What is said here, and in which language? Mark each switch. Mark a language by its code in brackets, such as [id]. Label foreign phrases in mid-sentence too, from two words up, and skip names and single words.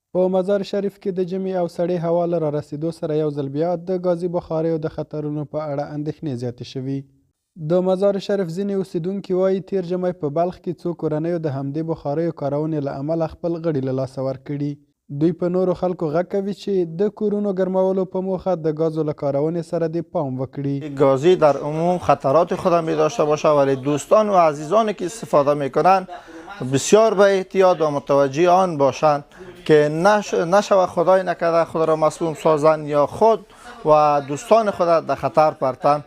[ps] په مزار شریف کې د ژمي او سړې هوا له رارسېدو سره یو ځل بیا د ګازي بخاریو د خطرونو په اړه اندېښنې زیاتې شوي. د مزار شریف ځینې اوسیدونکي وایي تیر ژمی په بلخ کې څو کورنیو د همدې بخاریو کارونې له امله خپل غړي له لاسه ورکړي. دوی په نورو خلکو غږ کوي چې د کورونو ګرمولو په موخه د ګازو له کارونې سره دې پام وکړي. [fa] گازی در عموم خطرات خود می داشته باشه، ولی دوستان و عزیزانی که استفاده میکنن بسیار به احتیاط و متوجه آن باشند که نشود خدای نکرده خود را مسموم سازند یا خود و دوستان خود در خطر پرتند.